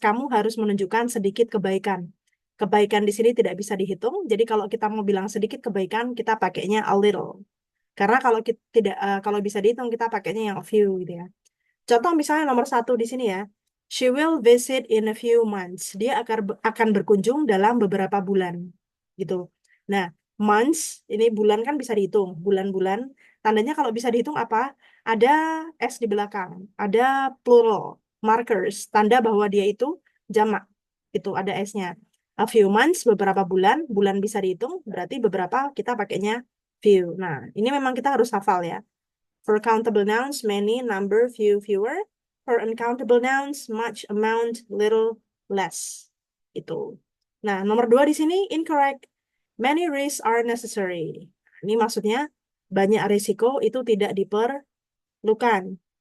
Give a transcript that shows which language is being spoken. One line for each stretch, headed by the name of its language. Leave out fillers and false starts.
Indonesian: Kamu harus menunjukkan sedikit kebaikan. Kebaikan di sini tidak bisa dihitung. Jadi kalau kita mau bilang sedikit kebaikan, kita pakainya a little. Karena kalau kita tidak kalau bisa dihitung kita pakainya yang a few gitu ya. Contoh misalnya nomor 1 di sini ya.
English: She will visit in a few months.
Indonesian: Dia akan berkunjung dalam beberapa bulan. Gitu. Nah, months, ini bulan kan bisa dihitung. Bulan-bulan. Tandanya kalau bisa dihitung apa? Ada S di belakang. Ada plural. Markers. Tanda bahwa dia itu jamak. Itu ada S-nya.
English: A few months,
Indonesian: beberapa bulan. Bulan bisa dihitung. Berarti beberapa kita pakainya few. Nah, ini memang kita harus hafal ya.
English: For countable nouns, many, number, few, fewer. For uncountable nouns, much, amount, little, less. Itu.
Indonesian: Nah, nomor 2 di sini incorrect.
English: Many risks are necessary.
Indonesian: Ini maksudnya banyak risiko itu tidak diperlukan.